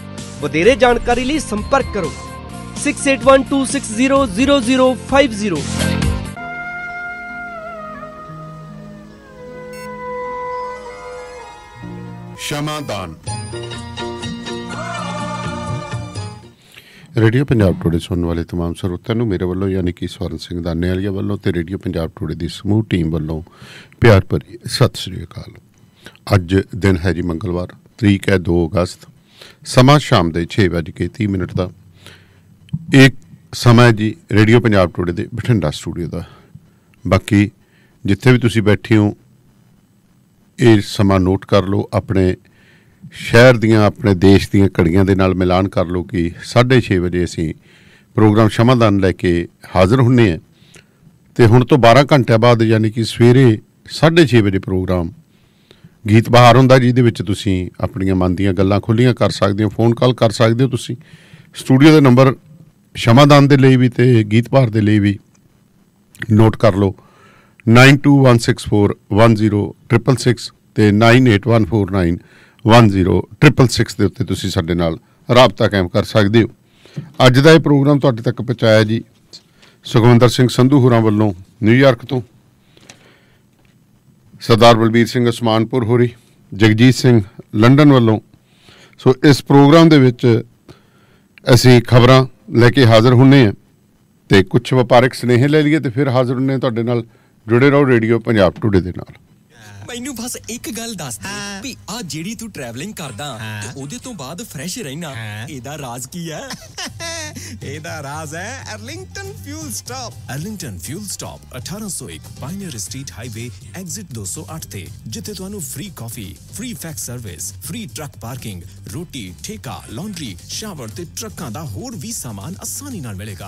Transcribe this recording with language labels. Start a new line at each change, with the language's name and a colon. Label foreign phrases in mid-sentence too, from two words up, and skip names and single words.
Punjabi: ਵਧੇਰੇ ਜਾਣਕਾਰੀ ਲਈ ਸੰਪਰਕ ਕਰੋ 6812600050। ਕਸ਼ਮਾਦਾਨ ਰੇਡੀਓ ਪੰਜਾਬ ਟੂਡੇ ਸੁਣਨੇ ਵਾਲੇ ਤਮਾਮ ਸਰੋਤਿਆਂ ਨੂੰ ਮੇਰੇ ਵੱਲੋਂ ਯਾਨੀ ਕਿ ਸਵਰਨ ਸਿੰਘ ਦਾਨੇ ਵਾਲੀਆ ਵੱਲੋਂ ਤੇ ਰੇਡੀਓ ਪੰਜਾਬ ਟੂਡੇ ਦੀ ਸਮੂਹ ਟੀਮ ਵੱਲੋਂ ਪਿਆਰ ਭਰੀ ਸਤ ਸ੍ਰੀ ਅਕਾਲ। ਅੱਜ ਦਿਨ ਹੈ ਜੀ ਮੰਗਲਵਾਰ, ਤਰੀਕ ਹੈ 2 ਅਗਸਤ, ਸਮਾਂ ਸ਼ਾਮ ਦੇ 6:30 ਦਾ। ਇਕ ਸਮਾਂ ਜੀ ਰੇਡੀਓ ਪੰਜਾਬ ਟੂਡੇ ਦੇ ਬਠਿੰਡਾ ਸਟੂਡੀਓ ਦਾ। ਬਾਕੀ ਜਿੱਥੇ ਭੀ ਤੁਸੀ ਬੈਠੇ ਹੋ ਇਹ ਸਮਾਂ ਨੋਟ ਕਰ ਲਓ, ਆਪਣੇ ਸ਼ਹਿਰ ਦੀਆਂ ਅਪਣੇ ਦੇਸ਼ ਦੀਆਂ ਘੜੀਆਂ ਦੇ ਨਾਲ ਮਿਲਾਨ ਕਰ ਲੋ ਕਿ 6:30 ਬਜੇ ਅਸੀ ਪ੍ਰੋਗਰਾਮ ਕਸ਼ਮਾਦਾਨ ਲੈਕੇ ਹਾਜ਼ਰ ਹੁੰਨੇ ਹੈਂ। ਤੋ ਹੁਣ ਤੋ 12 ਘੰਟੇ ਬਾਦ ਯਾਨੀ ਕਿ ਸਵੇਰੇ 6:30 ਬਜੇ ਪ੍ਰੋਗਰਾਮ ਗੀਤ ਬਹਾਰ ਹੁੰਦਾ, ਜਿਹਦੇ ਵਿਚ ਤੁਸੀਂ ਅਪਣੀਆਂ ਮਨ ਦੀਆਂ ਗੱਲਾਂ ਖੁੱਲ੍ਹੀਆਂ ਕਰ ਸਕਦੇ ਹੋ, ਫੋਨ ਕਾਲ ਕਰ ਸਕਦੇ ਹੋ। ਤੁਸੀਂ ਸਟੂਡੀਓ ਦੇ ਨੰਬਰ ਕਸ਼ਮਾਦਾਨ ਦੇ ਲਈ ਭੀ ਤੇ ਗੀਤ ਬਹਾਰ ਦੇ ਲਈ ਭੀ ਨੋਟ ਕਰ ਲੋ 9216410666 ਤੇ 9814910666 ਦੇ ਉੱਤੇ ਤੁਸੀਂ ਸਾਡੇ ਨਾਲ ਰਾਬਤਾ ਕਾਇਮ ਕਰ ਸਕਦੇ ਹੋ। ਅੱਜ ਦਾ ਇਹ ਪ੍ਰੋਗਰਾਮ ਤੁਹਾਡੇ ਤੱਕ ਪਹੁੰਚਾਇਆ ਜੀ ਸੁਖਵਿੰਦਰ ਸਿੰਘ ਸੰਧੂ ਹੋਰਾਂ ਵੱਲੋਂ ਨਿਊਯਾਰਕ ਤੋਂ, ਸਰਦਾਰ ਬਲਬੀਰ ਸਿੰਘ ਉਸਮਾਨਪੁਰ ਹੋਰੀ, ਜਗਜੀਤ ਸਿੰਘ ਲੰਡਨ ਵੱਲੋਂ। ਸੋ ਇਸ ਪ੍ਰੋਗਰਾਮ ਦੇ ਵਿੱਚ ਅਸੀਂ ਖਬਰਾਂ ਲੈ ਕੇ ਹਾਜ਼ਰ ਹੁੰਦੇ ਹਾਂ ਤੇ ਕੁਝ ਵਪਾਰਕ ਸੁਨੇਹੇ ਲੈ ਲਈਏ ਤੇ ਫਿਰ ਹਾਜ਼ਰ ਹੁੰਦੇ ਹਾਂ ਤੁਹਾਡੇ ਨਾਲ। ਜੁੜੇ ਰਹੋ ਰੇਡੀਓ ਪੰਜਾਬ ਟੂਡੇ ਦੇ ਨਾਲ। ਮੈਨੂ ਬਸ ਏਕ ਗੱਲ ਦੱਸ ਦੇ ਭੀ ਆ ਜੇੜੀ ਤੂ ਟ੍ਰੈਵਲਿੰਗ ਕਰਦਾ ਤੇ ਓਦੇ ਤੋ ਬਾਦ ਫ੍ਰੈਸ਼ ਰਹਿਣਾ, ਏਦਾ ਰਾਜ਼ ਕੀ ਹੈ? ਏਦਾ ਰਾਜ਼ ਹੈ ਅਰਲਿੰਗਟਨ ਫਿਊਲ ਸਟਾਪ। ਅਰਲਿੰਗਟਨ ਫਿਊਲ ਸਟਾਪ 1801 ਪਾਇਨੀਅਰ ਸਟ੍ਰੀਟ ਹਾਈਵੇ ਐਗਜ਼ਿਟ 208 ਤੇ ਜਿੱਥੇ ਤੁਹਾਨੂ
English: free coffee, free fax service, free truck parking,
Punjabi: ਰੋਟੀ, ਠੇਕਾ, ਲਾਂਡਰੀ, ਸ਼ਾਵਰ ਤੇ ਟਰੱਕਾਂ ਦਾ ਹੋਰ ਭੀ ਸਾਮਾਨ ਆਸਾਨੀ ਨਾਲ ਮਿਲੇਗਾ।